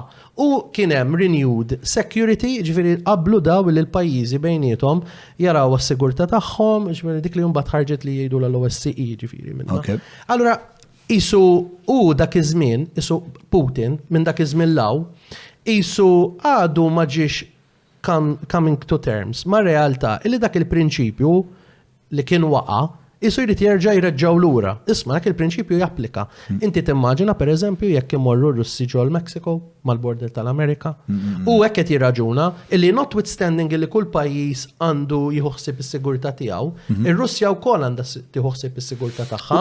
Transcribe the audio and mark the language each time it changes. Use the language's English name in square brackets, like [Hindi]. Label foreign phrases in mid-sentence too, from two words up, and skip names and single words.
[Maltese] U kien hemm [English] renewed security, [Maltese] ġifieri qablu daw li l-pajjiżi bejniethom jaraw is-sigurtà tagħhom, ġifieri dik li mbagħad ħarġet li jgħidu l-OSCE ġifieri minnha. Allura isu u dak iż-żmien, isu Putin minn dak iż-żmien law, isu għadu ma ġiex [English] coming to terms [Maltese] ma' realtà illi dak il-prinċipju li kien waqa' isu jrid jerġa' jreġġaw lura. Isma' dak il-prinċipju japplika. Inti timmaġina pereżempju jekk imorru Russi ġol Mexico mal-border tal-Amerika u hekk qed jirraġuna illi notwithstanding illi kull pajjiż għandu jieħu ħsieb is-sigurtà tiegħu, ir-Russja wkoll għandha tieħu ħsieb is-sigurtà tagħha.